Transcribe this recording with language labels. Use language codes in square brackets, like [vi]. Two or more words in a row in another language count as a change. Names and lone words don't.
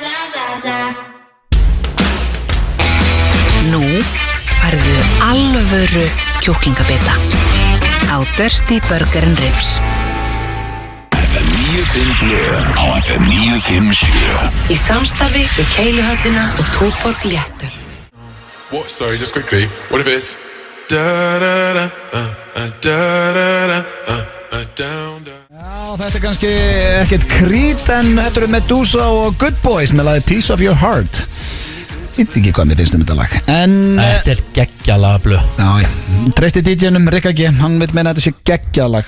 [is] Nú færðu alvöru kjúklingabita á Dirty Burger & Ribs. FM 95 blöð á FM 957. Í samstarfi við Keiluhöllina og Túborg Léttul. [en] What? Sorry, just quickly. What if it's [is] Já, þetta kannski ekkert Creed en þetta eru Medusa og Good Boys með lagið Piece of Your Heart. Ég veit ekki hvað mér finnst þetta lag. Þetta geggjalag blöð. Já, treysti DJ-num Rikka G, hann vil meina að þetta sé geggjalag.